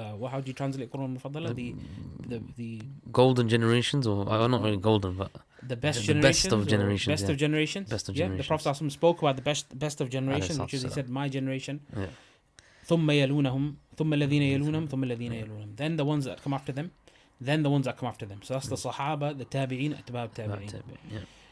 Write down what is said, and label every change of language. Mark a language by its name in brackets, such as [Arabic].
[English] How do you translate Qurun al-Mufaddala? The golden generations, or not really golden, but the best of generations. Best of generations. The Prophet ﷺ spoke about the best of generations, which is, he said, my generation. [Arabic] ثم يلونهم ثم الذين يلونهم ثم الذين يلونهم. [English] Then the ones that come after them, then the ones that come after them. So that's the Sahaba, the Tabi'in, Atba' Tabi'in.